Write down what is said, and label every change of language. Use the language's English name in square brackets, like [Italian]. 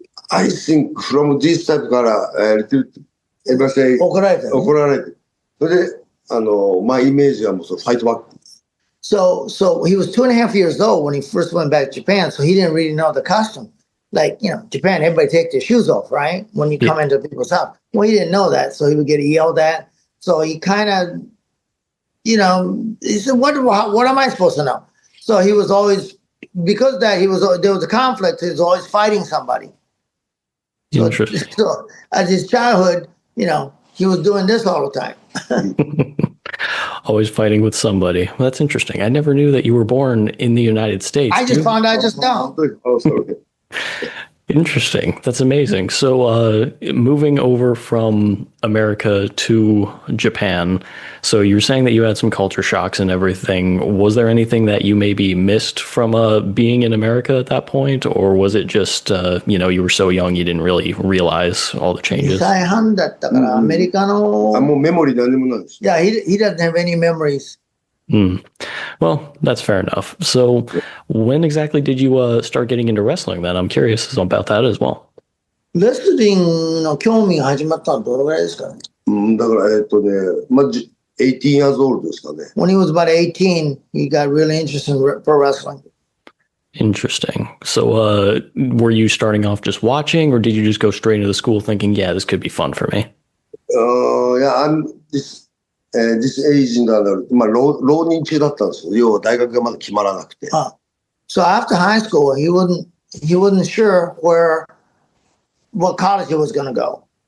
[English] I think from this type から、everybody say 怒られて。 [Japanese] それで、 [English] my image [Japanese] はもうファイトバック。 [English] So he was 2.5 years old when he first went back to Japan, so he didn't really know the costume. Like, Japan, everybody take their shoes off, right? When you come into people's house. Well, he didn't know that, so he would get yelled at. So he kind of, he said, what am I supposed to know? So he was always, because there was a conflict, he was always fighting somebody. So as his childhood, he was doing this all the time. Always fighting with somebody. Well, that's interesting. I never knew that you were born in the United States. I just found out just now. Oh, sorry. Interesting. That's amazing. So moving over from America to Japan, so you're saying that you had some culture shocks and everything. Was there anything that you maybe missed from being in America at that point? Or was it just, you were so young you didn't really realize all the changes? [Japanese] 2歳半だったから、アメリカの。もうメモリ何もないです。 [English] Yeah, he doesn't have any memories. Well, that's fair enough. So when exactly did you start getting into wrestling then? I'm curious about that as well. [Japanese] レスリングの興味が始まったのはどのぐらいですかね？だから [English] 18 years old [Japanese] ですかね。 [English] When he was about 18, he got really interested in pro wrestling. Interesting. So were you starting off just watching, or did you just go straight into the school thinking, yeah, this could be fun for me? Yeah, I'm this age [Japanese] なので、浪人中だったんですよ。要は大学がまだ決まらなくて。 [English] So after high school, he wasn't sure what college he was going to go.